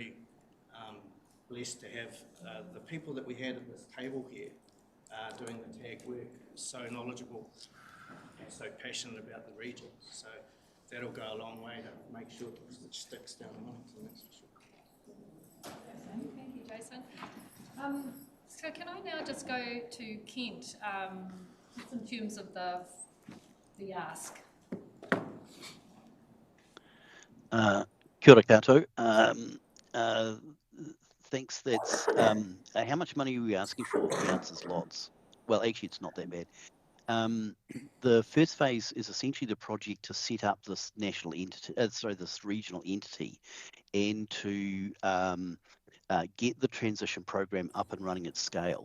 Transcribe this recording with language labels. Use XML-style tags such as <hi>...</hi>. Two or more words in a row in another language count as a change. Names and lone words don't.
<en>We're just really blessed to have the people that we had at this table here doing the tag work, so knowledgeable and so passionate about the region. So that'll go a long way to make sure it sticks down in Wellington, that's for sure. Thank you, Jason. So can I now just go to Kent, just in terms of the ask?</en> <mi>Kia ora koutou.</mi> <en>Thanks. That's how much money are we asking for? The answer's lots. Well, actually, it's not that bad. The first phase is essentially the project to set up this national entity, this regional entity, and to get the transition program up and running at scale.</en>